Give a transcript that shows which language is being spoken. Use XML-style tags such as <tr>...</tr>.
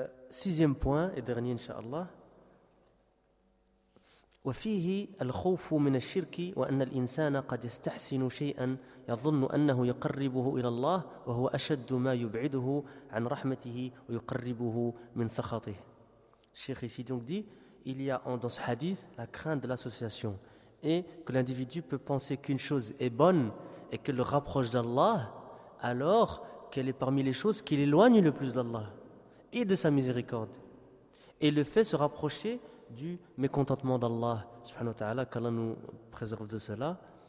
<fr>Sixième point et dernier, inshallah.</fr> <ar>وفيه الخوف من الشرك وأن الإنسان قد يستحسن شيئا يظن أنه يقربه إلى الله وهو أشد ما يبعده عن رحمته ويقربه من سخطه.</ar> <fr>Cheikh ici donc dit, il y a dans ce hadith la crainte de l'association et que l'individu peut penser qu'une chose est bonne et qu'elle le rapproche d'Allah, alors qu'elle est parmi les choses qui l'éloignent le plus d'Allah et de sa miséricorde, et le fait se rapprocher du mécontentement d'Allah subhanahu wa ta'ala, qu'Allah nous préserve de cela.</fr>